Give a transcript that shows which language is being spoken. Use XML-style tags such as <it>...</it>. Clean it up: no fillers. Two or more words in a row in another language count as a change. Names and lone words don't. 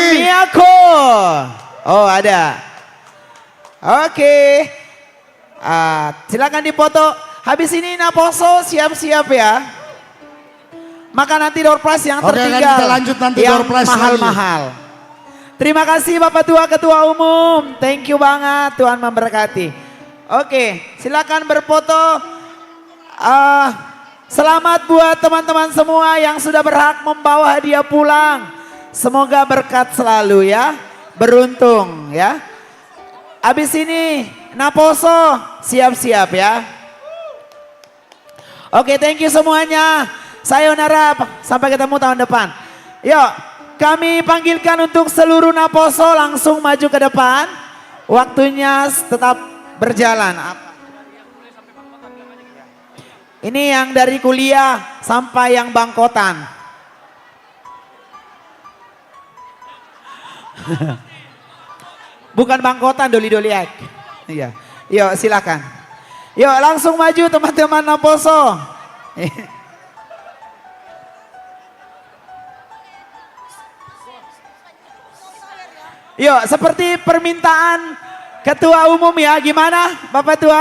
<id>Miyako. Oh ada. Oke. Silakan dipoto. Habis ini Naposo siap-siap ya. Maka nanti</id> <en>door prize</en> <id>yang tertinggal. Kita lanjut nanti yang</id> <en>door prize</en> <id>mahal-mahal. Terima kasih Bapak Tua Ketua Umum.</id> <en>Thank you</en> <id>banget, Tuhan memberkati. Oke, silakan berfoto. Selamat buat teman-teman semua yang sudah berhak membawa hadiah pulang. Semoga berkat selalu ya, beruntung ya. Abis ini Naposo siap-siap ya. Oke,</id> <en>thank you semuanya.</en> <id>Sayonara, sampai ketemu tahun depan. Yuk, kami panggilkan untuk seluruh Naposo langsung maju ke depan. Waktunya tetap berjalan. Ini yang dari kuliah sampai yang bangkotan. Bukan bangkotan, doli-doli ek. Iya. Yuk, silakan. Yuk, langsung maju teman-teman Naposo. Yuk, seperti permintaan Ketua Umum ya, gimana Bapak Tua?</id>